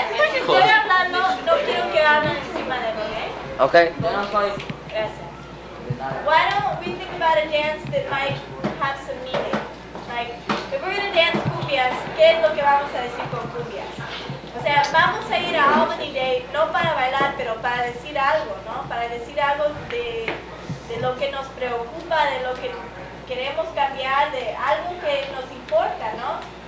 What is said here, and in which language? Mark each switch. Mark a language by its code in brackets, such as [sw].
[es] Si estoy hablando, no quiero que hablen encima de mí, ¿eh? Okay. Gracias. [en] Why don't we think about a dance that might have some meaning? Like, if we're going to dance [es] cumbias, ¿qué es lo que vamos a decir con cumbias? O sea, vamos a ir a Albany Day, no para bailar, pero para decir algo, ¿no? Para decir algo de lo que nos preocupa, de lo que queremos cambiar, de algo que nos importa, ¿no?